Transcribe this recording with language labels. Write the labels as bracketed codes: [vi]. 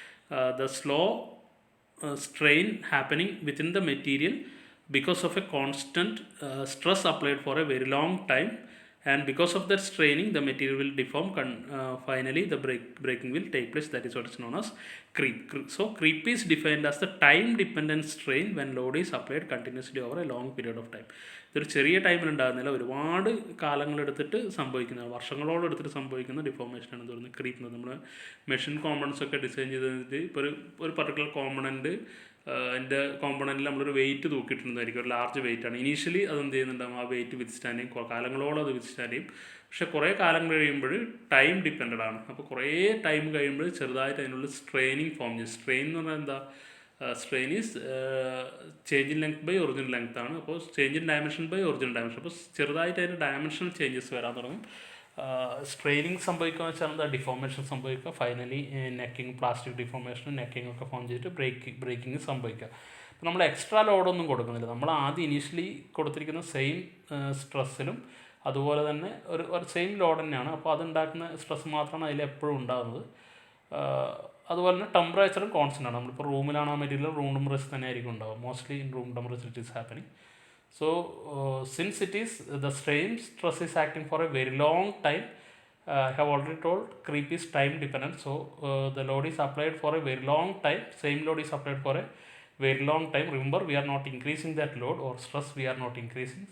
[en] The slow strain happening within the material because of a constant stress applied for a very long time, and because of that straining the material will deform. Finally the breaking will take place. That is what is known as creep. So creep is defined as the time dependent strain when load is applied continuously over a long period of time. [ml] ഇതൊരു ചെറിയ ടൈമിൽ ഉണ്ടാകുന്നില്ല, ഒരുപാട് കാലങ്ങളെടുത്തിട്ട് സംഭവിക്കുന്ന, വർഷങ്ങളോളം എടുത്തിട്ട് സംഭവിക്കുന്ന ഡിഫോർമേഷനാണ് എന്ന് പറയുന്നത് ക്രീപ്പ് എന്ന്. നമ്മൾ മെഷീൻ കോമ്പണൻസ് ഒക്കെ ഡിസൈൻ ചെയ്തിട്ട് ഇപ്പോൾ ഒരു പർട്ടിക്കുലർ കോമ്പണൻറ്റ് അതിൻ്റെ കോമ്പണൻറ്റിൽ നമ്മളൊരു വെയിറ്റ് തൂക്കിയിട്ടുണ്ടായിരിക്കും, ഒരു ലാർജ് വെയിറ്റ് ആണ്. ഇനീഷ്യലി അത് എന്ത് ചെയ്യുന്നുണ്ടാകും, ആ വെയിറ്റ് വിത്ത്സ്റ്റാൻഡ് ചെയ്യും, കാലങ്ങളോളം അത് വിത്ത്സ്റ്റാൻഡ് ചെയ്യും. പക്ഷേ കുറേ കാലം കഴിയുമ്പോൾ ടൈം ഡിപ്പെൻഡഡ് ആണ്. അപ്പോൾ കുറേ ടൈം കഴിയുമ്പോൾ ചെറുതായിട്ട് അതിനുള്ള സ്ട്രെയിനിങ് ഫോം ചെയ്യും. സ്ട്രെയിൻ എന്ന് പറഞ്ഞാൽ എന്താ, [en] strain is change in length by original length [ml] ആണ്. അപ്പോൾ [en] Change in dimension by original dimension. [ml] അപ്പോൾ ചെറുതായിട്ട് അതിൻ്റെ ഡയമെൻഷണൽ ചേഞ്ചസ് വരാൻ തുടങ്ങും. സ്ട്രെയിനിങ് സംഭവിക്കുക വെച്ചാൽ എന്താ, ഡിഫോർമേഷൻ സംഭവിക്കുക. ഫൈനലി നെക്കിങ്, പ്ലാസ്റ്റിക് ഡിഫോർമേഷനും നെക്കിങ് ഒക്കെ ഫോം ചെയ്തിട്ട് ബ്രേക്കിങ് സംഭവിക്കുക. അപ്പോൾ നമ്മൾ എക്സ്ട്രാ ലോഡൊന്നും കൊടുക്കുന്നില്ല. നമ്മൾ ആദ്യം ഇനീഷ്യലി കൊടുത്തിരിക്കുന്ന സെയിം സ്ട്രെസ്സിലും അതുപോലെ തന്നെ ഒരു സെയിം ലോഡ് തന്നെയാണ്. അപ്പോൾ അതുണ്ടാക്കുന്ന സ്ട്രെസ് മാത്രമാണ് അതിൽ എപ്പോഴും ഉണ്ടാകുന്നത്. അതുപോലെ തന്നെ ടെമ്പറേച്ചറും കോൺസ്റ്റൻ്റ് ആണ്. നമ്മളിപ്പോൾ റൂമിലാണ് ആ മെറ്റീരിയൽ, റൂം ടെമ്പറേച്ചർ തന്നെ ആയിരിക്കും ഉണ്ടാവുക. [en] Mostly in room temperature it is happening. So, since it is the strain stress is acting for a very long time, I have already told creep is time dependent. So, the load is applied for a very long time. Same load is applied for a very long time. Remember, we are not increasing that load or stress. We are not increasing.